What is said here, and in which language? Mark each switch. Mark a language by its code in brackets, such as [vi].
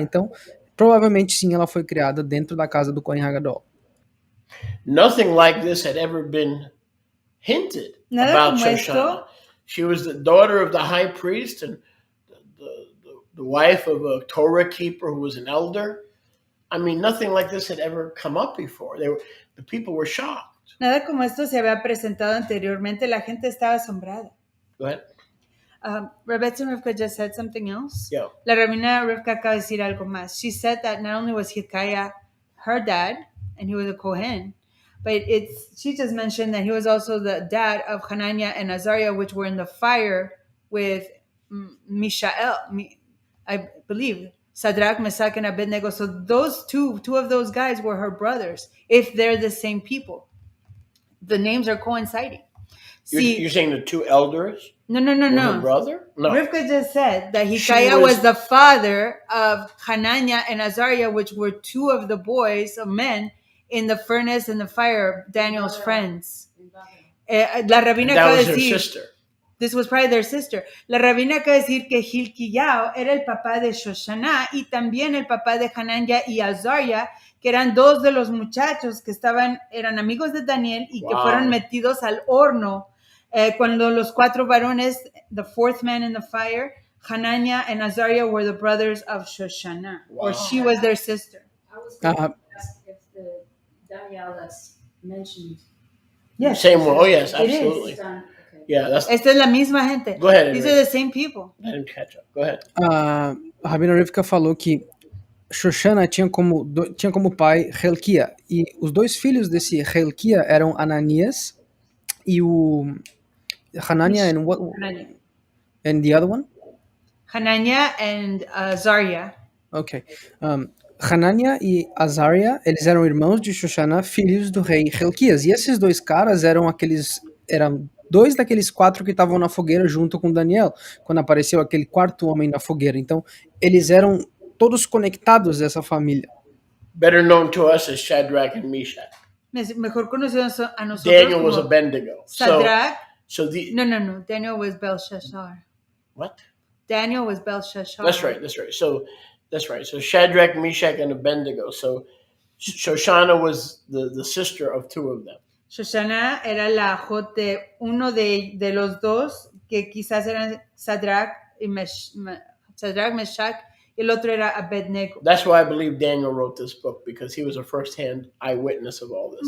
[pt] Então, provavelmente sim, ela foi criada dentro da casa do Kohen Hagadol. [en] Nothing like this had ever been hinted about Shoshana. She was the daughter of the high priest and the wife of a Torah keeper who was an elder. I mean, nothing like this had ever come up before. The people were shocked. [es] Nada como esto se había presentado anteriormente. La gente estaba asombrada. [en] Go ahead. Rebecca and Rivka just said something else. Yeah. [es] La rabina Rivka acaba de decir algo más. [en] She said that not only was Hilkiah her dad, and he was a Kohen, but she just mentioned that he was also the dad of Hananiah and Azariah, which were in the fire with Mishael, I believe, Sadrach, Meshach, and Abednego. So those two of those guys were her brothers, if they're the same people. The names are coinciding. You're saying the two elders? No. Her brother? No. Rivka just said that Hilkiah was the father of Hananiah and Azariah, which were two of the boys, of men, in the furnace and the fire, Daniel's friends. In Babel. [es] La rabina [en] That [es] acaba de [en] was her [es] decir, [en] sister. this was probably their sister. [es] La rabina acaba de decir que Hilkiah era el papá de Shoshana y también el papá de Hanania y Azariah, que eran dos de los muchachos que eran amigos de Daniel y que [en] Wow. [es] fueron metidos al horno cuando los cuatro varones, [en] the fourth man in the fire, Hanania and Azariah were the brothers of Shoshana, Wow. or she was their sister. I was going to ask if the Daniel that's mentioned. Yes. Same one. Oh, yes, It is. absolutely. is done. Okay. Yeah, that's. [es] Esta es la misma gente. [en] Go ahead, These Enrique. are the same people. Let him catch up. Go ahead. [pt] A Rabina Rivka falou que Shoshana tinha como pai Helkia, e os dois filhos desse Helkia eram Ananias e o Hanania [en] and what? Hanania. And the other one? Hanania and Azariah. Ok. [pt] Hanania e Azariah, eles eram irmãos de Shoshana, filhos do rei Helquias. E esses dois caras eram dois daqueles quatro que estavam na fogueira junto com Daniel, quando apareceu aquele quarto homem na fogueira. Então, eles eram todos conectados dessa família. [en] Better known to us as Shadrach and Meshach. [es] Mejor conocidos a nosotros [en] Daniel was [es] como [en] Abednego. Sadrach. So the No. Daniel was Belshazzar. what? Daniel was Belshazzar. That's right. So that's right. So Shadrach, Meshach, and Abednego. So Shoshana was the sister of two of them. [es] Shoshana era la ajo de uno de los dos, que quizás eran Sadrach, Meshach, y el otro era Abednego. [en] That's why I believe Daniel wrote this book, because he was a first-hand eyewitness of all this.